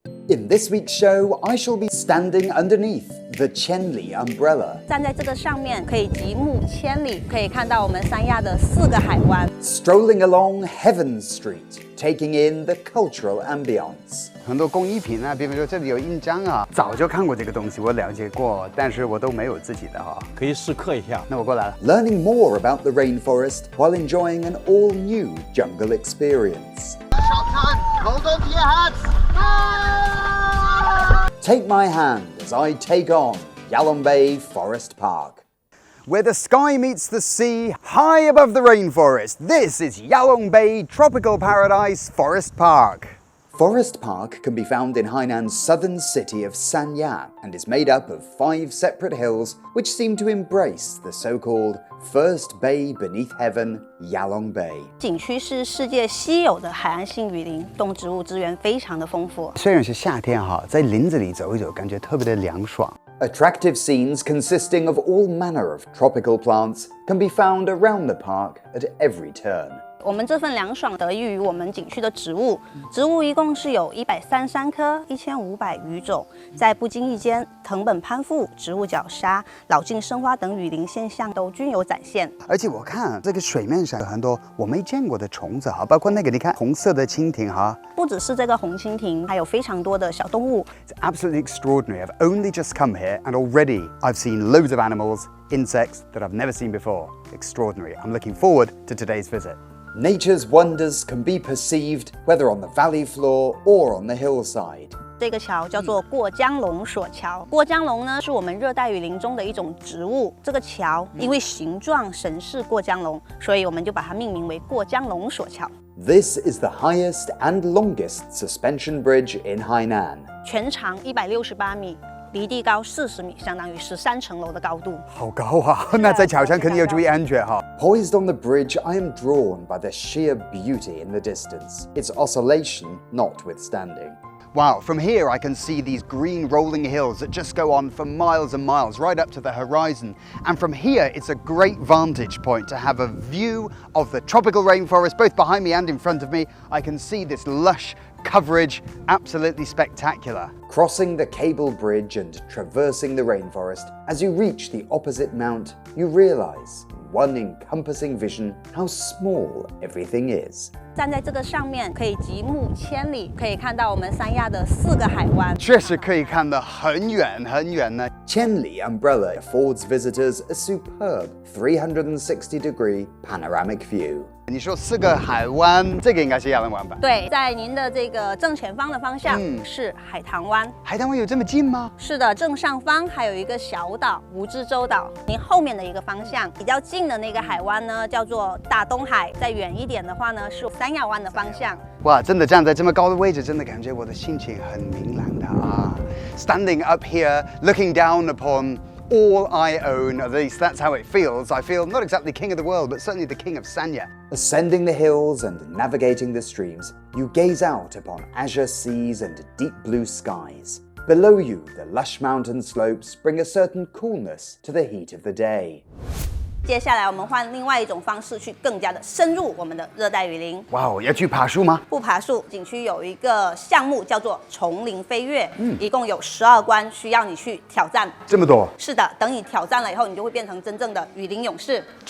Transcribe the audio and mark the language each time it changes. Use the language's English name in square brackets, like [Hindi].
[English] In this week's show, I shall be standing underneath the Qianli umbrella. [Chinese] 站在这个上面，可以极目千里，可以看到我们三亚的4个海湾。 [English] Strolling along Heaven Street, taking in the cultural ambience. [Chinese] 很多工艺品啊，比如说这里有印章啊，早就看过这个东西，我了解过，但是我都没有自己的哈，可以试刻一下。那我过来了。 [English] Learning more about the rainforest while enjoying an all-new jungle experience. Hold on to your hats! Take my hand as I take on Yalong Forest Park. Where the sky meets the sea, high above the rainforest, this is Yalong Bay Tropical Paradise Forest Park. Forest Park can be found in Hainan's southern city of Sanya and is made up of 5 separate hills which seem to embrace the so-called first bay beneath heaven, Yalong Bay. [Chinese] 景区是世界稀有的海岸性雨林，动植物资源非常的丰富。虽然是夏天哈，在林子里走一走，感觉特别的凉爽。 [English] Attractive scenes consisting of all manner of tropical plants can be found around the park at every turn. [Chinese] 我们这份凉爽得益于我们景区的植物，植物一共是有133棵，1500余种，在不经意间，藤本攀附、植物绞杀、老茎生花等雨林现象都均有展现。而且我看这个水面上有很多我没见过的虫子哈，包括那个你看红色的蜻蜓哈，不只是这个红蜻蜓，还有非常多的小动物。 [English] It's absolutely extraordinary. I've only just come here and already I've seen loads of animals, insects that I've never seen before. Extraordinary. I'm looking forward to today's visit. Nature's wonders can be perceived whether on the valley floor or on the hillside. [Chinese] 这个桥叫做过江龙索桥。过江龙呢，是我们热带雨林中的一种植物。这个桥因为形状神似过江龙，所以我们就把它命名为过江龙索桥。 [English] This is the highest and longest suspension bridge in Hainan. [Chinese] 全长168米。离地高40米，相当于13层楼的高度。好高啊！那在桥上肯定要注意安全哈。 [English] Poised on the bridge, I am drawn by the sheer beauty in the distance, its oscillation notwithstanding. Wow, from here I can see these green rolling hills that just go on for miles and miles, right up to the horizon. And from here, it's a great vantage point to have a view of the tropical rainforest, both behind me and in front of me. I can see this lush coverage, absolutely spectacular. Crossing the cable bridge and traversing the rainforest, as you reach the opposite mount, you realize in one encompassing vision how small everything is. [Chinese] 站在这个上面，可以极目千里，可以看到我们三亚的4个海湾。确实可以看得很远很远呢。 [English] Qianli Umbrella affords visitors a superb 360-degree panoramic view. [Chinese] 你说4个海湾，这个应该是亚龙湾吧？对，在您的这个正前方的方向是海棠湾。海棠湾有这么近吗？是的，正上方还有一个小岛蜈支洲岛。您后面的一个方向比较近的那个海湾呢，叫做大东海。再远一点的话呢，是三亚湾的方向。哇，真的站在这么高的位置，真的感觉我的心情很明朗的啊。 [English] Standing up here, looking down upon all I own, at least that's how it feels. I feel not exactly king of the world, but certainly the king of Sanya. Ascending the hills and navigating the streams, you gaze out upon azure seas and deep blue skies. Below you, the lush mountain slopes bring a certain coolness to the heat of the day. [Chinese] 接下来我们换另外一种方式去更加的深入我们的热带雨林。哇哦，要去爬树吗？不爬树，景区有一个项目叫做丛林飞跃，一共有12关需要你去挑战。这么多？是的，等你挑战了以后，你就会变成真正的雨林勇士。